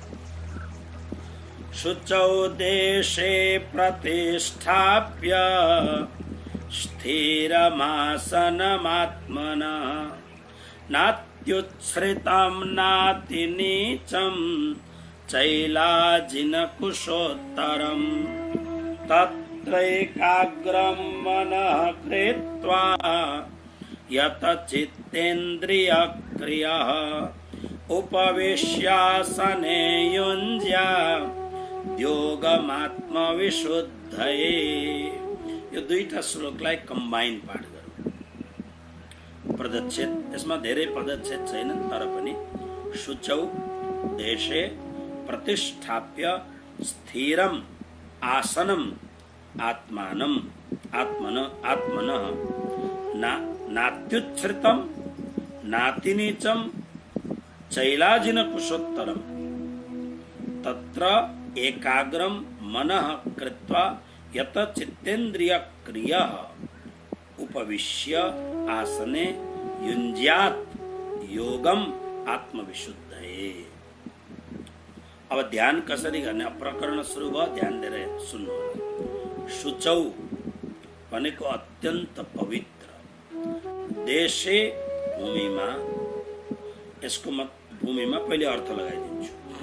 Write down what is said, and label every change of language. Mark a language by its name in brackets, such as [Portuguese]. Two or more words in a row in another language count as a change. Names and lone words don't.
[Sanskrit] शुचौ देशे प्रतिष्ठाप्य स्थिरमासनमात्मनः नात्युच्छ्रितं नातिनीचं चैलाजिनकुशोत्तरम् तत्रैकाग्रं मनः कृत्वा यतचित्तेन्द्रियक्रियः उपविश्यासने युञ्ज्यात् योगमात्मविशुद्धये। [Nepali] यो दुईटा श्लोकलाई कम्बाइन पाठ गरौँ। पदच्छेद, यसमा धेरै पदच्छेद छैनन्, तर पनि [Sanskrit] शुचौ देशे प्रतिष्ठाप्य स्थिरम आसनम आत्मानं आत्मनः नात्युच्छ्रितं नातिनीचं चैलाजिनकुशोत्तरम् तत्र एकाग्रं मनः कृत्वा यत चित्तेन्द्रियक्रियः उपविश्य आसने युञ्ज्यात् योगम आत्मविशुद्धये। [Nepali] अब ध्यान कसरी गर्ने, प्रकरण सुरु भयो, ध्यान दिएर सुन्नु। शुचौ भनेको अत्यन्त पवित्र, देशे भूमिमा, यसको भूमिमा पहिले अर्थ लगाइदिन्छु।